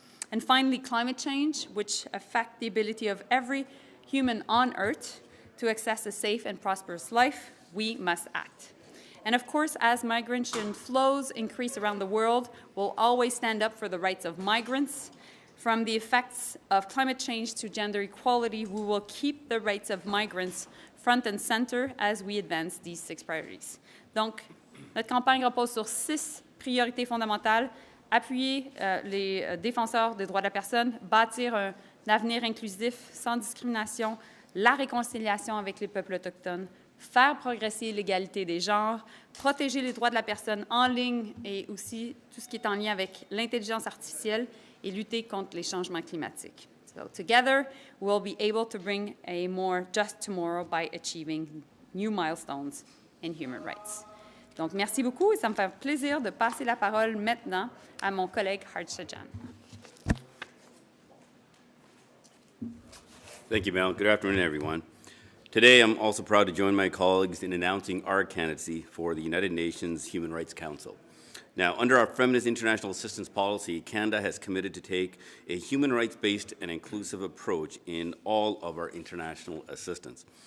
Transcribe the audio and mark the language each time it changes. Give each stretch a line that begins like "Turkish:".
English: And finally, climate change, which affects the ability of every human on Earth to access a safe and prosperous life, we must act. And of course, as migration flows increase around the world, we'll always stand up for the rights of migrants. From the effects of climate change to gender equality, we will keep the rights of migrants front and center as we advance these 6 priorities.
French: Donc, notre campagne repose sur 6 priorités fondamentales, appuyer les défenseurs des droits de la personne, bâtir un avenir inclusif sans discrimination, la réconciliation avec les peuples autochtones, faire progresser l'égalité des genres, protéger les droits de la personne en ligne et aussi tout ce qui est en lien avec l'intelligence artificielle et lutter contre les changements climatiques.
English: So together, we'll be able to bring a more just tomorrow by achieving new milestones in human rights.
French: Donc, merci beaucoup et ça me fait plaisir de passer la parole maintenant à mon collègue Harsh Jan.
English: Thank you, Mel. Good afternoon, everyone. Today, I'm also proud to join my colleagues in announcing our candidacy for the United Nations Human Rights Council. Now, under our Feminist International Assistance Policy, Canada has committed to take a human rights-based and inclusive approach in all of our international assistance.